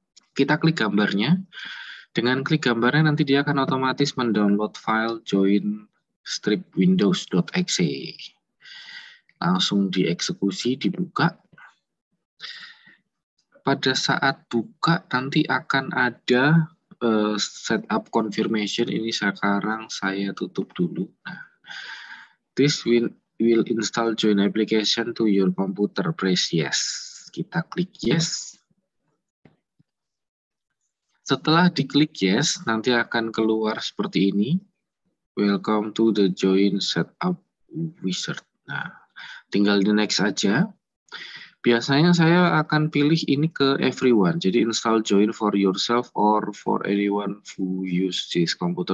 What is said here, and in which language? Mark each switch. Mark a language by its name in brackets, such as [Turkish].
[Indonesian] Kita klik gambarnya, dengan klik gambarnya nanti dia akan otomatis mendownload file join strip windows.exe. Langsung dieksekusi, dibuka. Pada saat buka nanti akan ada setup confirmation. Ini sekarang saya tutup dulu. Nah, [English] this will install join application to your computer. Press yes. [Indonesian] Kita klik yes. Setelah diklik yes, nanti akan keluar seperti ini. [English] Welcome to the join setup wizard. [Indonesian] Nah, tinggal di next aja. Biasanya saya akan pilih ini ke everyone. Jadi [English] install join for yourself or for anyone who use this computer.